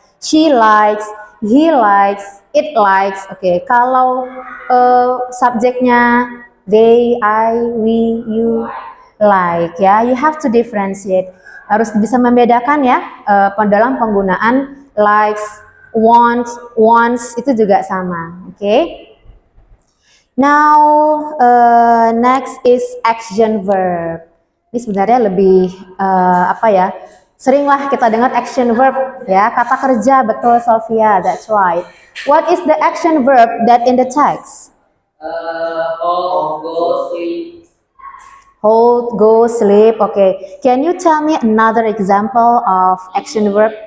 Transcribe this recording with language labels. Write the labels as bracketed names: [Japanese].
[English] She likes, he likes, it likes. [Indonesian] Oke, kalau subjeknya they, I, we, you like ya. [English] You have to differentiate. [Indonesian] Harus bisa membedakan ya dalam penggunaan likes, wants itu juga sama. Oke. [English] Now next is action verb. [Indonesian] Ini sebenarnya lebih apa ya? Seringlah kita dengar action verb ya, kata kerja, betul Sofia, [English] that's right. What is the action verb that in the text? Hold, go, sleep. Hold, go, sleep. Okay. Can you tell me another example of action verb?